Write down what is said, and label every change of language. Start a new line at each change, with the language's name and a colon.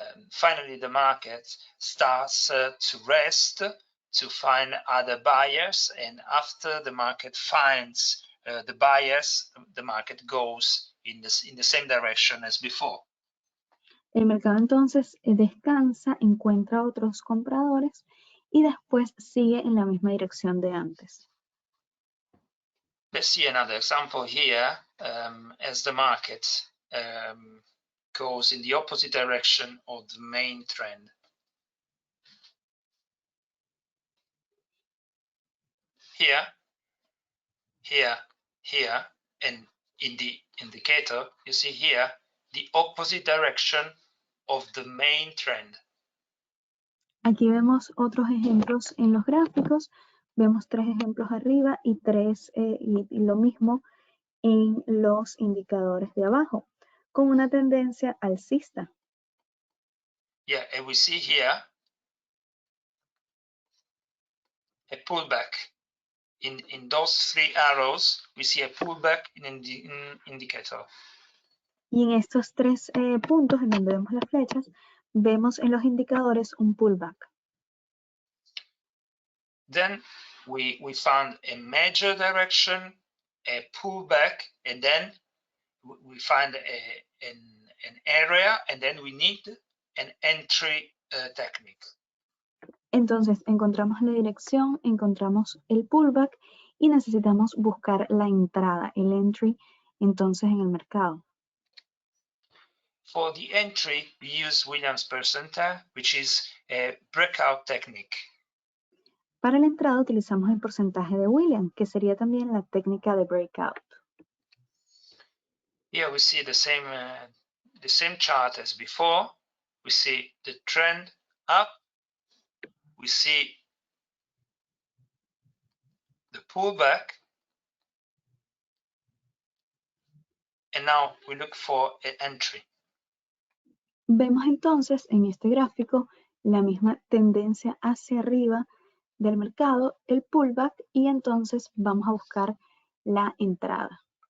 English: Finally, the market starts to rest to find other buyers, and after the market finds the buyers, the market goes in the same direction as before.
Spanish: El mercado entonces descansa, encuentra otros compradores y después sigue en la misma dirección de antes.
English: Let's see another example here. As the market goes in the opposite direction of the main trend. Here, and in the indicator, you see here the opposite direction of the main trend.
Spanish: Aquí vemos otros ejemplos en los gráficos. Vemos 3 ejemplos arriba y lo mismo en los indicadores de abajo, con una tendencia alcista.
English: Yeah, and we see here a pullback. In those 3 arrows, we see a pullback in the indicator.
Spanish: Y en estos 3 puntos en donde vemos las flechas, vemos en los indicadores un pullback.
English: Then we found a major direction, a pullback, and then we find an area, and then we need an entry technique.
Spanish: Entonces encontramos la dirección, encontramos el pullback y necesitamos buscar la entrada, el entry, entonces en el mercado.
English: For the entry, we use Williams percentile, which is a breakout technique.
Spanish: Para la entrada utilizamos el porcentaje de Williams, que sería también la técnica de breakout.
English: Here we see the same chart as before. We see the trend up. We see the pullback. And now we look for an entry.
Spanish: Vemos entonces en este gráfico la misma tendencia hacia arriba del mercado, el pullback, y entonces vamos a buscar la entrada.